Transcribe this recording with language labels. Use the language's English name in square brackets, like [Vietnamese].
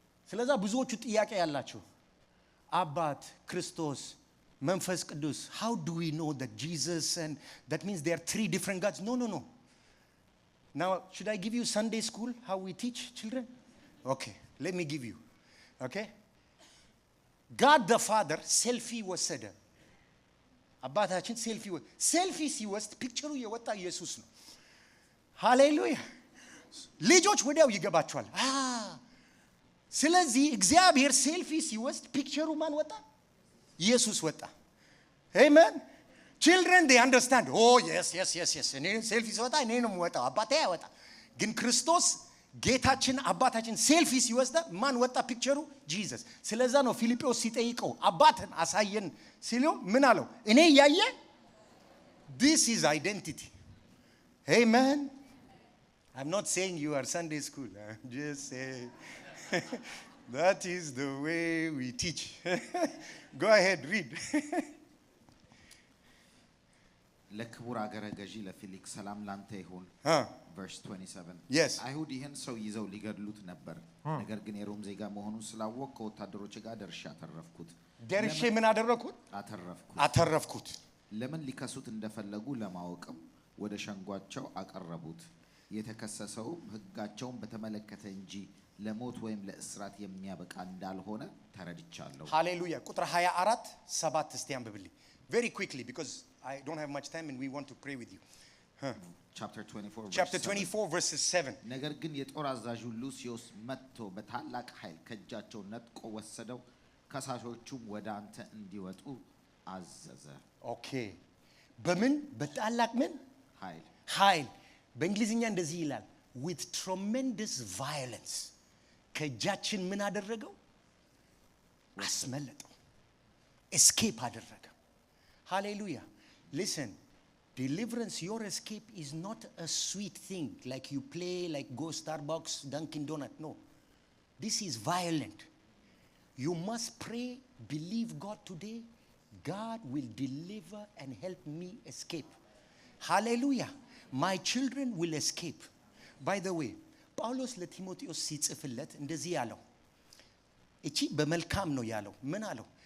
[Amharic] ስለዛ ብዙዎቹ ጥያቄ ያላችሁ አባት ክርስቶስ መንፈስ ቅዱስ, [English] how do we know that Jesus and that means there are three different gods? No. Now, should I give you Sunday school, how we teach children? Okay, let me give you. Okay? God the Father [Amharic] ሰልፊ ወሰደ. አባታችን ሰልፊ ሲወስድ ፒክቸሩ የወጣ ኢየሱስ ነው. ሃሌሉያ. ልጆች ወዲያው ይገባቸዋል. ስለዚህ እግዚአብሔር ሰልፊ ሲወስድ ፒክቸሩ ማን ወጣ? ኢየሱስ ወጣ። [English] Amen. Children, they understand. Oh, yes. [Amharic] እኔ ሴልፊ ሲወጣ እኔ ነው የምወጣው፣ አባቴ አይወጣ። ግን ክርስቶስ ጌታችን አባታችን ሴልፊ ሲወስዳ ማን ወጣ ፒክቸሩ? ጂሰስ። ስለዛ ነው ፊልጶስ ሲጠይቀው አባትን አሳየን ሲለው ምን አለው? እኔ ያየ [English] this is identity. Amen. I'm not saying you are Sunday school. I'm just saying that is the way we teach. Go ahead, read. [Amharic] ለክቡር አገረ ገዢ ለፊሊክስ ሰላም ላንተ ይሁን። verse 27 [English] Yes. [Amharic] አይሁድ ይህን ሰው ይዘው ሊገድሉት ነበር፣ ነገር ግን የሮም ዜጋ መሆኑን ስላወቅ ከወታደሮች ጋር ደርሼ አተረፍኩት። ደርሼ ምን አደረኩት? አተረፍኩት። ለምን ሊከሱት እንደፈለጉ ለማወቅም ወደ ሸንጓቸው አቀረቡት። የተከሰሰው ሕጋቸውን በተመለከተ እንጂ ለሞት ወይም ለእስራት የሚያበቃ እንዳልሆነ ተረድቻለሁ። ሃሌሉያ። ቁጥር 24 7 እስቲ አንብብልኝ [English] very quickly because I don't have much time and we want to pray with you. Chapter 24 verses 7. [Amharic] ነገር ግን የጦር አዛዡ ሉሲዮስ መጥቶ በታላቅ ኃይል ከእጃቸው ነጥቆ ወሰደው፣ ከሳሾቹም ወደ አንተ እንዲወጡ አዘዘ። ኦኬ። በምን በታላቅ ምን ኃይል? በእንግሊዝኛ እንደዚህ ይላል [English] with tremendous violence [Amharic] ከእጃችን ምን አደረገው? አስመለጠው፣ escape አደረገ። Hallelujah. [English] Listen, deliverance, your escape is not a sweet thing like you play, like go Starbucks, Dunkin' Donut. No. This is violent. You must pray, believe God today. God will deliver and help me escape. Hallelujah. My children will escape. By the way, [Amharic] ጳውሎስ ለቲሞቴዎስ ሲጽፍለት እንደዚህ ያለው እቺ በመልካም ነው ያለው። ምን አለው?